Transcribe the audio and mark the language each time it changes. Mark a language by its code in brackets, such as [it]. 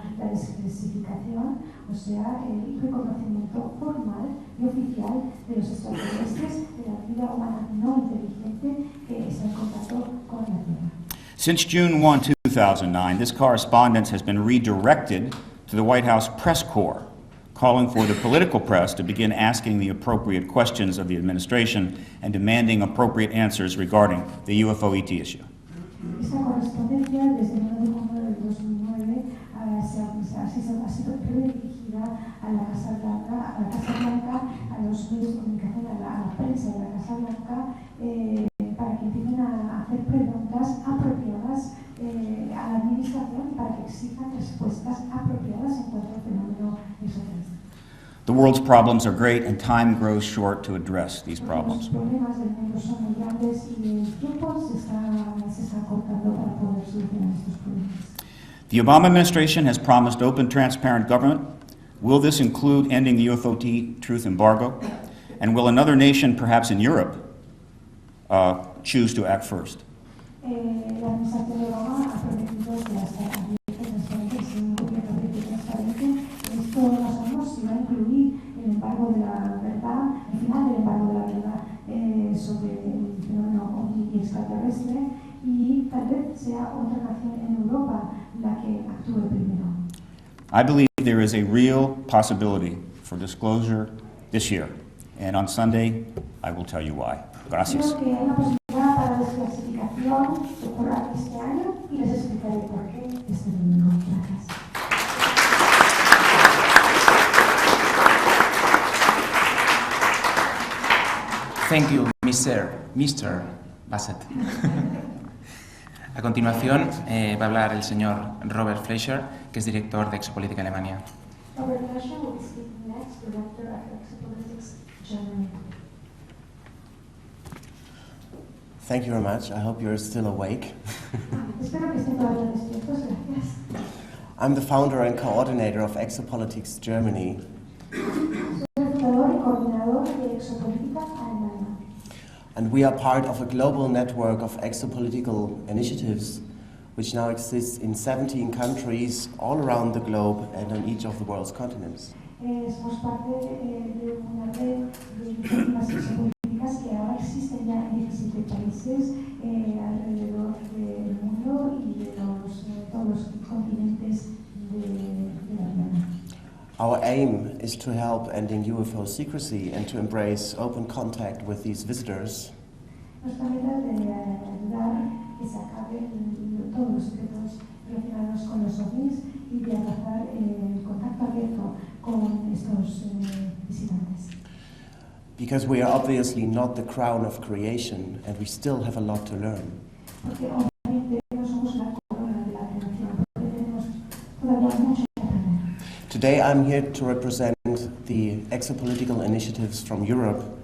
[es] desclasificación, o sea, el reconocimiento formal y oficial de los extraterrestres, de la vida humana no inteligente que está en contacto con la Tierra. [en] Since June 1, 2009, this correspondence has been redirected to the White House press corps, calling for the political press to begin asking the appropriate questions of the administration and demanding appropriate answers regarding the UFO ET issue. [es] Esta correspondencia desde el 9 de junio del 2009 ha sido redirigida a la Casa Blanca, a los medios de comunicación, a la prensa de la Casa Blanca, para que empiecen a hacer preguntas apropiadas a la administración y para que exijan respuestas apropiadas en cuanto al fenómeno extraterrestre. [en] The world's problems are great and time grows short to address these problems. [es] Los problemas del mundo son muy grandes y el tiempo se está cortando para poder solucionar estos problemas. [en] The Obama administration has promised open, transparent government. Will this include ending the UFO truth embargo? And will another nation, perhaps in Europe, choose to act first? [es] La administración de Obama ha prometido que hasta un gobierno abierto y transparente. Esto no sabemos si va a incluir el embargo de la verdad, el final del embargo de la verdad sobre el fenómeno ovni extraterrestre, y tal vez sea otra nación en Europa la que actúe primero. [en] I believe there is a real possibility for disclosure this year, and on Sunday, I will tell you why. [es] Gracias. Creo que hay una posibilidad para la desclasificación que ocurra este año y les explicaré por qué este domingo. Gracias. [en] Thank you, Mr. Bassett. [es] A continuación va a hablar el señor Robert Fleischer, que es director de Exopolitics Alemania. [en] Robert Fleischer will be speaking next, director of Exopolitics Germany. Thank you very much. I hope you're still awake. [es] Espero que estén todavía despiertos. Gracias. [en] I'm the founder and coordinator of Exopolitics Germany. [es] Soy el fundador y coordinador de Exopolítica Alemania. [en] And we are part of a global network of exopolitical initiatives which now exists in 17 countries all around the globe and on each of the world's continents. [es] Somos parte de una red de iniciativas exopolíticas que ahora existen ya en 17 países alrededor del mundo y de todos los continentes de la Tierra. [en] Our aim is to help ending UFO secrecy and to embrace open contact with these visitors. [es] Nuestra meta es de ayudar que se acaben todos los secretos relacionados con los ovnis y de abrazar el contacto abierto con estos visitantes. [en] Because we are obviously not the crown of creation and we still have a lot to learn. [es] Porque obviamente no somos la corona de la creación, porque tenemos todavía mucho que aprender. [en] Today I'm here to represent the exopolitical initiatives from Europe.